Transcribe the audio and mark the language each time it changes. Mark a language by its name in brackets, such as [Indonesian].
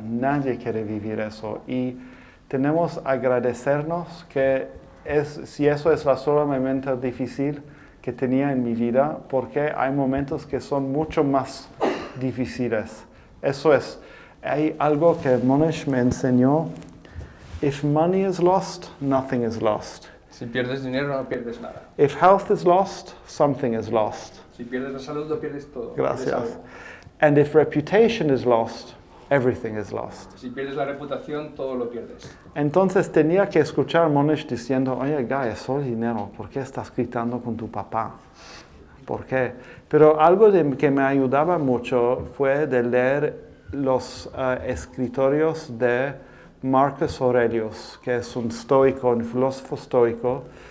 [Spanish] Nadie quiere vivir eso. Y tenemos que agradecernos que si eso es la sola momento difícil que tenía en mi vida, porque hay momentos que son mucho más difíciles. Eso es. Hay algo que Monish me enseñó. [English] If money is lost, nothing is lost. [Spanish] Si pierdes dinero, no pierdes nada. [English] If health is lost, something is lost. [Spanish] Si pierdes la salud, lo pierdes todo. Gracias. [English] And if reputation is lost, everything is lost. [Spanish] Si pierdes la reputación, todo lo pierdes. Entonces tenía que escuchar a Monish diciendo, oye, Guy, es solo dinero, ¿por qué estás gritando con tu papá? ¿Por qué? Pero algo que me ayudaba mucho fue de leer los escritorios de Marcus Aurelius, que es un estoico, un filósofo estoico.